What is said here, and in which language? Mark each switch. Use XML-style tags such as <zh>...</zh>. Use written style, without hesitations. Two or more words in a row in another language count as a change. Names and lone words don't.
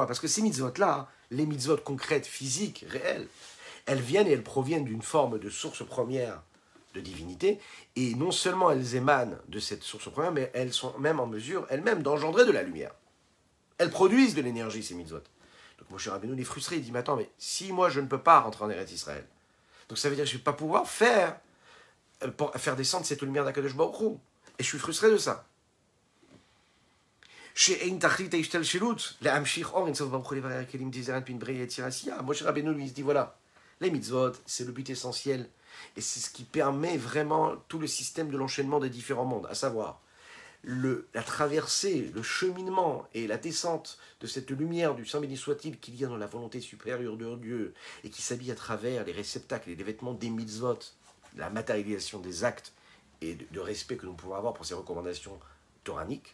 <fr>Parce que ces mitzvot-là, les mitzvot concrètes, physiques, réelles, elles viennent et elles proviennent d'une forme de source première de divinité, et non seulement elles émanent de cette source première, mais elles sont même en mesure, elles-mêmes, d'engendrer de la lumière. Elles produisent de l'énergie, ces mitzvot. Donc Moshe Rabbeinu est frustré, il dit, mais attends, mais si moi je ne peux pas rentrer en Eretz Israël, donc ça veut dire que je ne vais pas pouvoir faire descendre cette lumière d'</fr> <he>הקדוש ברוך הוא.</he> <fr>Et je suis frustré de ça.</fr> <he>שאין תכלית ההשתלשלות, להמשיך אור אינסוף ברוך הוא לברר הכלים תזרן פין בריא יצירה עשייה.</he> <fr>Moshe Rabbeinu lui se dit voilà, les mitzvot, c'est le but essentiel, et c'est ce qui permet vraiment tout le système de l'enchaînement des différents mondes, à savoir la traversée, le cheminement et la descente de cette lumière du Saint béni soit-il qu'il y a dans la volonté supérieure de Dieu et qui s'habille à travers les réceptacles et les vêtements des mitzvot, la matérialisation des actes et de respect que nous pouvons avoir pour ces recommandations toraniques.</fr>